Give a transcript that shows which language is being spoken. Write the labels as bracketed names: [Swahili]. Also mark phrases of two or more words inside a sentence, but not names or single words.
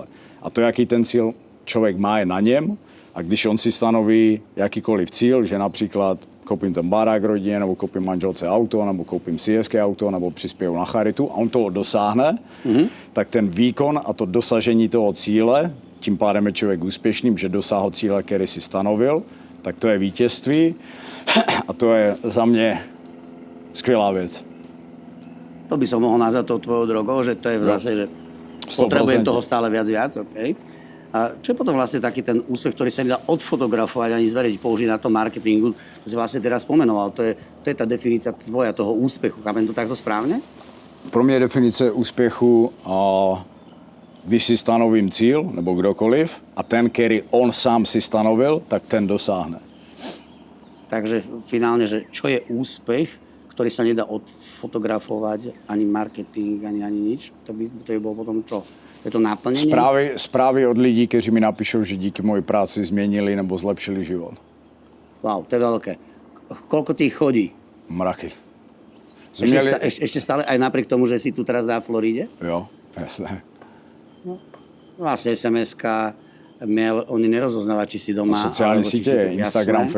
[Czech] A to, jaký ten cíl člověk má, je na něm. A když on si stanoví jakýkoliv cíl, že například koupím ten barák rodině, nebo koupím manželce auto, nebo koupím si hezké auto, nebo přispěju na charitu a on toho dosáhne, tak ten výkon a to dosažení toho cíle, tím pádem je člověk úspěšným, že dosáhl cíle, který si stanovil, tak to je vítězství a to je za mě skvělá věc. [Slovak] To by som mohol nazvať tou tvojou drogou, že to je zase, že potrebujem toho stále viac, OK. A čo je potom vlastne taký ten úspech, ktorý sa nedá odfotografovať ani zveriť, použiť na tom marketingu, to si vlastne teraz spomenoval, to je tá definícia tvoja toho úspechu, chápem to takto správne? [Czech] Pro mě definice úspěchu, když si stanovím cíl, nebo kdokoliv, a ten, který on sám si stanovil, tak ten dosáhne. [Slovak] Takže finálne, že čo je úspech, ktorý sa nedá odfotografovať, ani marketing, ani nič, to by bolo potom čo? Je to naplnenie? [Czech] Zprávy od lidí, kteří mi napíšou, že díky mojej práci změnili nebo zlepšili život. [Slovak] Wow, to je veľké. Koľko tých chodí? [Czech] Mraky. [Slovak] Ešte stále, aj napriek tomu, že si tu teraz na Floride? [Czech] Jo, jasné. [Slovak] Vlastne SMS-ka, mail, oni nerozoznávajú, či si doma. [Czech] Sociálne sítě, Instagram, [Slovak] jasné.